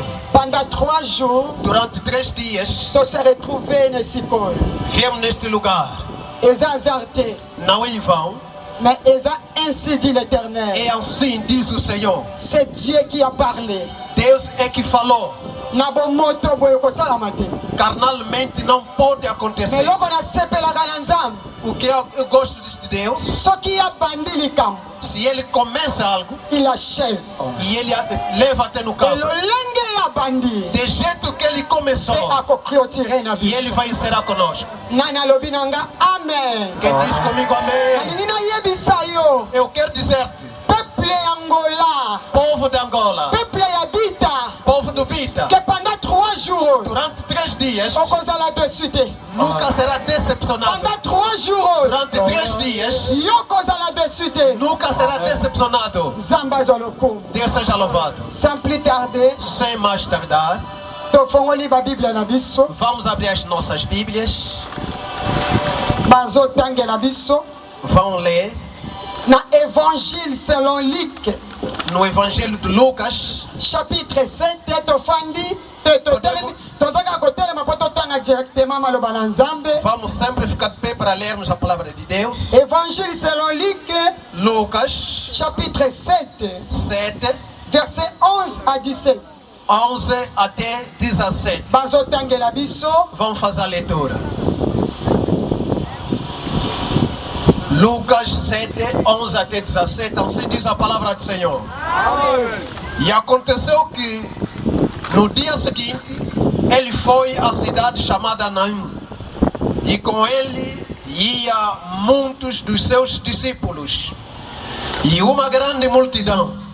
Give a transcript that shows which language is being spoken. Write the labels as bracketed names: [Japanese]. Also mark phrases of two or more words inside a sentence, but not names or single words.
[French] Pendant 3 jours, [Portuguese] Durante 3 dias, [French] tu se retrouvé nesse corps. [Portuguese] viemos neste lugar. [French] Ils ont azarté, [Portuguese] Não em vão. [French] mais ils ont ainsi dit l'Éternel. [Portuguese] E assim diz o Senhor. [French] C'est Dieu qui a parlé. [Portuguese] Deus é que falou. [Lingala] na bomoto boyo kosalama te. [Portuguese] Carnalmente não pode acontecer. [Lingala] Eloko nasepelaka na Nzambe. [Portuguese] O que eu gosto de Deus, [Lingala] Soki abandi likambo, [Portuguese] se ele começa algo [French] il achève. [Portuguese] e ele leva até no campo, [Lingala] Elolenge abandi [Portuguese] de jeito que ele começou, [Lingala] e akoclôturer na [Portuguese] e ele [Lingala] biso. [Portuguese] vai encerrar conosco. [Lingala] Nana lobi nanga amen. [Portuguese] Quem diz comigo amém? [Lingala] Alingi nayebisa yo, [Portuguese] Eu quero dizer-te, [Lingala] peuple ya Angola, [Portuguese] povo de Angola, [Lingala] peuple ya Bita, [Portuguese] povo do Bita, [French] que pendant 3 jours, [Portuguese] durante 3 dias, [Lingala] okozala dessus te. [Portuguese] nunca será decepcionado. [French] Pendant 3 jours, [Portuguese] Durante 3 dias, [Lingala] yo kozala dessus te. [Portuguese] nunca será decepcionado. [Lingala] Nzambe azwa lokumu. [Portuguese] Deus seja louvado. [French] Sans plus tarder, [Portuguese] Sem mais tardar, [Lingala] tofongoli babiblia na biso, [Portuguese] vamos abrir as nossas Bíblias, [Lingala] bazotangela biso [Portuguese] vão ler [French] na Évangile selon Luc, [Portuguese] no Evangelho de Lucas, [Lingala] chapitre 7, tofandi tozaka kotelema po totanga directement maloba na Nzambe. [Portuguese] vamos sempre ficar de pé para lermos a palavra de Deus. [French] Évangile selon Luc, [Portuguese] Lucas [French] chapitre 7, [Portuguese] 7, [French] verset 11 à 17. [Portuguese] 11 até 17. [Lingala] Bazotangela biso, [Portuguese] Vamos fazer a leitura. Lucas 7, 11 até 17, assim diz a palavra do Senhor. E aconteceu que no dia seguinte ele foi à cidade chamada Naim, e com ele ia muitos dos seus discípulos e uma grande multidão.